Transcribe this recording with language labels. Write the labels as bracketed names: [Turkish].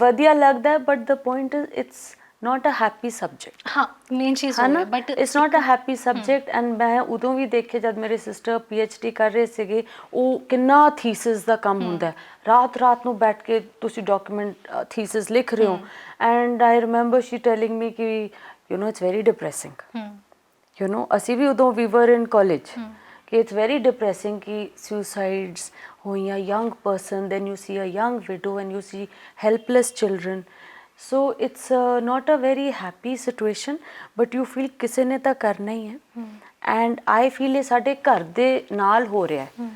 [Punjabi] ਵਧੀਆ ਲੱਗਦਾ, [English] But the point is it's not a happy subject। [Punjabi] ਹਾਂ, ਮੇਨ ਚੀਜ਼ ਉਹ ਹੈ, but [English] it's not a happy subject। [Punjabi] and ਮੈਂ ਉਦੋਂ ਵੀ ਦੇਖੇ ਜਦ ਮੇਰੇ ਸਿਸਟਰ PhD ਕਰ ਰਹੇ ਸੀਗੇ, ਉਹ ਕਿੰਨਾ ਥੀਸਿਸ ਦਾ ਕੰਮ ਹੁੰਦਾ ਹੈ, ਰਾਤ ਨੂੰ ਬੈਠ ਕੇ ਤੁਸੀਂ ਡਾਕੂਮੈਂਟ ਥੀਸਿਸ ਲਿਖ ਰਹੇ ਹੋ। [English] and I remember she telling me ਕਿ you know it's very depressing। you know [Punjabi] ਅਸੀਂ ਵੀ ਉਦੋਂ [English] we were in college ਕਿ it's very depressing ਕਿ suicides ਹੋਈਆਂ, young person, then you see a young widow and you see helpless children। so it's not a very happy situation, but you feel [Punjabi] ਕਿਸੇ ਨੇ ਤਾਂ ਕਰਨਾ ਹੀ ਹੈ। [English] and I feel [Punjabi] ਇਹ ਸਾਡੇ ਘਰ ਦੇ ਨਾਲ ਹੋ ਰਿਹਾ ਹੈ।